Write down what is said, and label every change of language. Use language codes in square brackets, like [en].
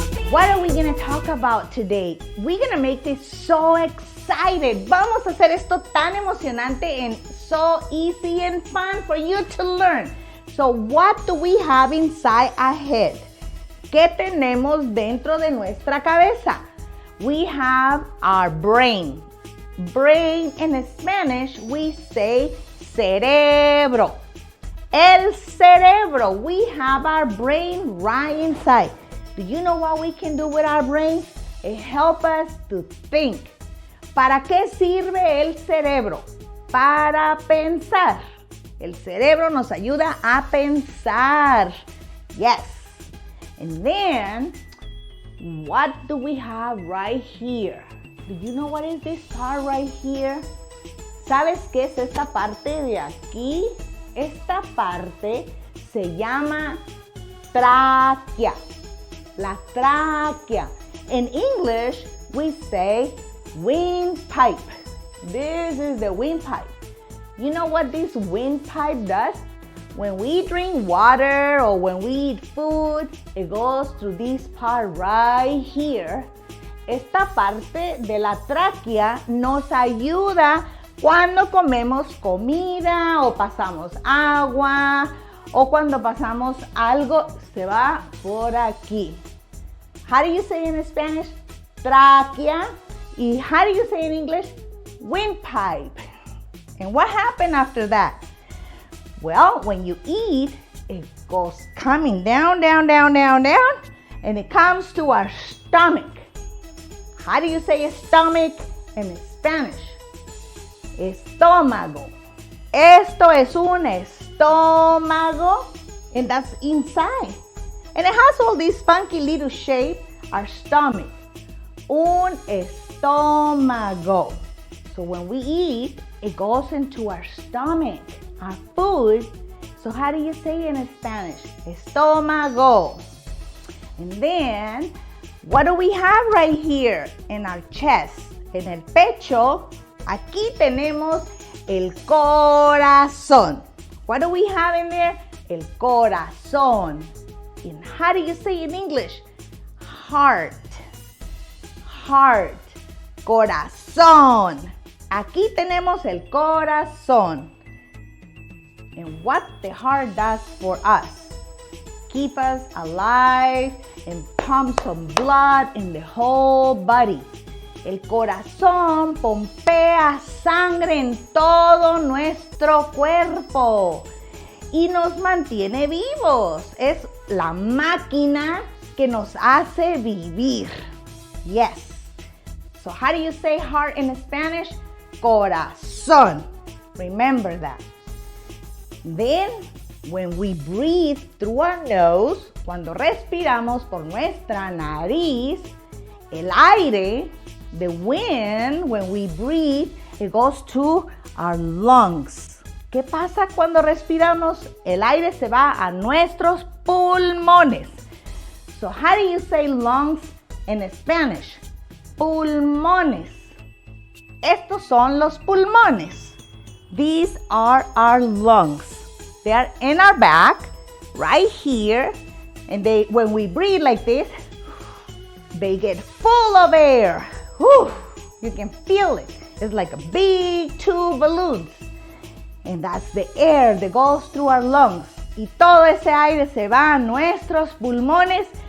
[en] What are we going to talk about today? We're going to make this so excited. [es] Vamos a hacer esto tan emocionante [en] and so easy and fun for you to learn. So what do we have inside our head? [es] ¿Qué tenemos dentro de nuestra cabeza? [en] We have our brain. Brain in Spanish we say cerebro. El cerebro. We have our brain right inside. Do you know what we can do with our brain? It helps us to think. [es] ¿Para qué sirve el cerebro? Para pensar. El cerebro nos ayuda a pensar. [en] Yes. And then, what do we have right here? Do you know what is this part right here? [es] ¿Sabes qué es esta parte de aquí? Esta parte se llama tráquea. La tráquea. [en] In English, we say windpipe. This is the windpipe. You know what this windpipe does? When we drink water or when we eat food, it goes through this part right here. [es] Esta parte de la tráquea nos ayuda cuando comemos comida o pasamos agua o cuando pasamos algo, se va por aquí. [en] How do you say in Spanish? Tráquea. Y how do you say in English? Windpipe. And what happened after that? Well, when you eat, it goes coming down, down, down, down, down, and it comes to our stomach. How do you say stomach in Spanish? Estómago. [es] Esto es un estómago, [en] and that's inside. And it has all these funky little shape, our stomach. Un estómago. So when we eat, it goes into our stomach, our food. So how do you say it in Spanish? Estómago. And then, what do we have right here in our chest? [es] En el pecho, aquí tenemos el corazón. [en] What do we have in there? El corazón. And how do you say in English? Heart. Heart. Corazón. [es] Aquí tenemos el corazón. [en] And what the heart does for us? Keep us alive and pump some blood in the whole body. [es] El corazón pompea sangre en todo nuestro cuerpo y nos mantiene vivos. Es la máquina que nos hace vivir. [en] Yes. So how do you say heart in Spanish? Corazón. Remember that. Then, when we breathe through our nose, [es] cuando respiramos por nuestra nariz, el aire, [en] the wind, when we breathe, it goes to our lungs. [es] ¿Qué pasa cuando respiramos? El aire se va a nuestros pulmones. [en] So how do you say lungs in Spanish? Pulmones. [es] Estos son los pulmones. [en] These are our lungs. They are in our back, right here, and when we breathe like this, they get full of air. Whew, you can feel it. It's like a big two balloons. And that's the air that goes through our lungs. [es] Y todo ese aire se va a nuestros pulmones.